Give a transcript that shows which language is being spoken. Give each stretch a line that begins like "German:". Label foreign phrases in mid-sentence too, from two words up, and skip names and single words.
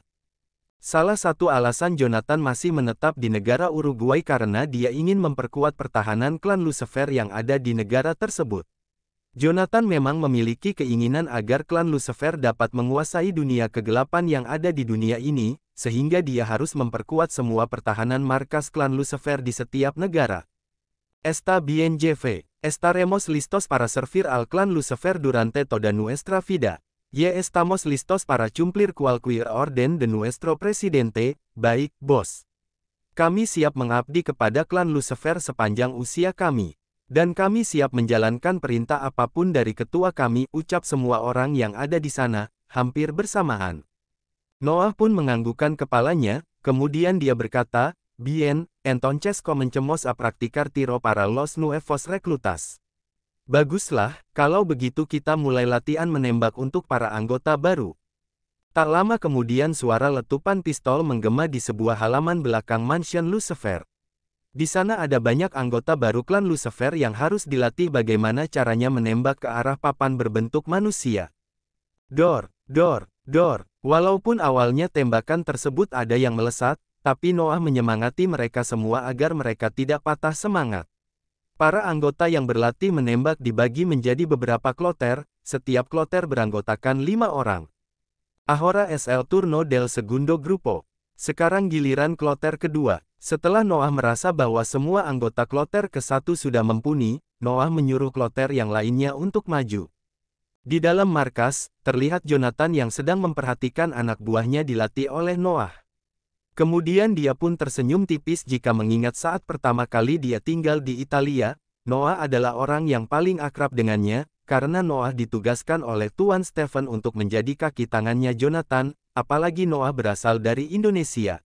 Indonesian: Salah satu alasan Jonathan masih menetap di negara Uruguay karena dia ingin memperkuat pertahanan klan Lucifer yang ada di negara tersebut. Jonathan memang memiliki keinginan agar klan Lucifer dapat menguasai dunia kegelapan yang ada di dunia ini, sehingga dia harus memperkuat semua pertahanan markas klan Lucifer di setiap negara.
Spanish: Está bien jefe, estaremos listos para servir al clan Lucifer durante toda nuestra vida. Ya estamos listos para cumplir cualquier orden de nuestro presidente,
Indonesian: baik, bos. Kami siap mengabdi kepada klan Lucifer sepanjang usia kami. Dan kami siap menjalankan perintah apapun dari ketua kami, ucap semua orang yang ada di sana, hampir bersamaan. Noah pun menganggukkan kepalanya, kemudian dia berkata,
Spanish: Bien, entonces comencemos a practicar tiro para los nuevos reclutas.
Indonesian: Baguslah, kalau begitu kita mulai latihan menembak untuk para anggota baru. Tak lama kemudian suara letupan pistol menggema di sebuah halaman belakang mansion Lucifer. Di sana ada banyak anggota baru klan Lucifer yang harus dilatih bagaimana caranya menembak ke arah papan berbentuk manusia. Dor, dor, dor. Walaupun awalnya tembakan tersebut ada yang melesat, tapi Noah menyemangati mereka semua agar mereka tidak patah semangat. Para anggota yang berlatih menembak dibagi menjadi beberapa kloter, setiap kloter beranggotakan 5 orang.
Spanish: Ahora es el turno del segundo grupo.
Indonesian: Sekarang giliran kloter kedua. Setelah Noah merasa bahwa semua anggota kloter ke-1 sudah mumpuni, Noah menyuruh kloter yang lainnya untuk maju. Di dalam markas, terlihat Jonathan yang sedang memperhatikan anak buahnya dilatih oleh Noah. Kemudian dia pun tersenyum tipis jika mengingat saat pertama kali dia tinggal di Italia, Noah adalah orang yang paling akrab dengannya, karena Noah ditugaskan oleh Tuan Stephen untuk menjadi kaki tangannya Jonathan, apalagi Noah berasal dari Indonesia.